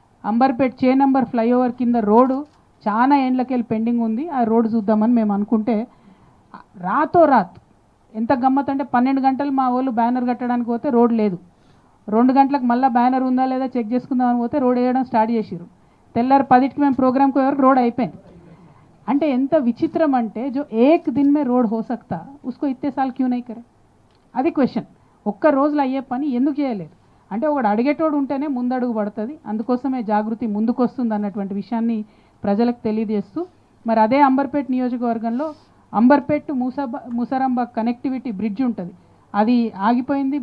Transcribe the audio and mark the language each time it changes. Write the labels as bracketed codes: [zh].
[te] Amberpet చేనంబర్ flyover కింద road చాలా ఏండ్లకెళ్ళి pending ఉంది, ఆ రోడ్డు చూద్దామని మేము అనుకుంటే రాత్ ఎంత గమ్మత్ అంటే 12 గంటలు మా వాళ్ళు బ్యానర్ కట్టడానికి పోతే రోడ్ లేదు. 2 గంటలకు మళ్ళీ బ్యానర్ ఉందా లేదా చెక్ చేసుకుందామని పోతే రోడ్ వేయడం స్టార్ట్ చేసిరు. తెల్లారి 10కి మేము ప్రోగ్రామ్కి వరకు రోడ్ అయిపోయింది. అంటే ఎంత విచిత్రం అంటే [hi] जो एक दिन में रोड हो सकता उसको इतने साल क्यों नहीं करे, [te] అది క్వశ్చన్. ఒక్క రోజులో అయ్యే పని ఎందుకు చేయలేదు అంటే ఒకడు అడిగేటోడు ఉంటేనే ముందడుగు పడుతుంది. అందుకోసమే జాగృతి ముందుకు వస్తుంది అన్నటువంటి విషయాన్ని ప్రజలకు తెలియజేస్తూ మరి అదే అంబర్పేట నియోజకవర్గంలో Amberpet to Musarambagh connectivity bridge ఉంటుంది, అది ఆగిపోయింది.